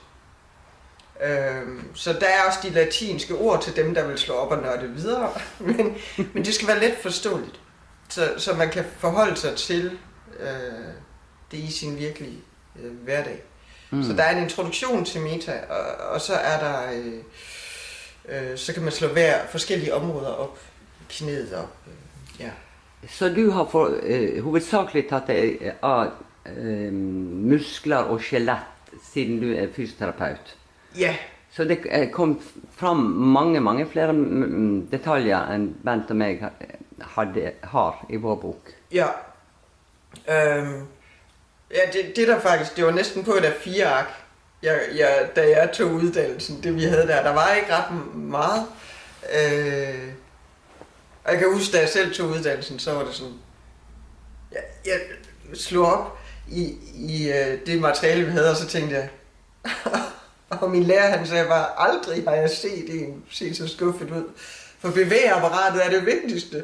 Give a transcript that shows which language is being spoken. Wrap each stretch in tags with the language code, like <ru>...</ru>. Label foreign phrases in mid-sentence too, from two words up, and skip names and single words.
<da>Så der er også de latinske ord til dem, der vil slå op og nørde videre, men det skal være let forståeligt, så man kan forholde sig til det i sin virkelige hverdag. Så der er en introduktion til Meta, og så er der, så kan man slå forskellige områder op, knæet op. Ja.</da> <no>Så du har hovedsakelig tatt deg av muskler og skjelett siden du er fysioterapeut. Ja. Så det kom fram mange flere detaljer enn Bent og meg har i vår bok. Ja. Ja,</no> <da>det der faktisk, det var næsten på et af 4 ark, da jeg tog uddannelsen, det vi havde der var ikke ret meget. Og jeg kan huske, da jeg selv tog uddannelsen, så var det sådan, jeg slog op i det materiale, vi havde, og så tænkte jeg, og min lærer, han sagde bare, aldrig har jeg set en se så skuffet ud, for bevægeapparatet er det vigtigste.</da>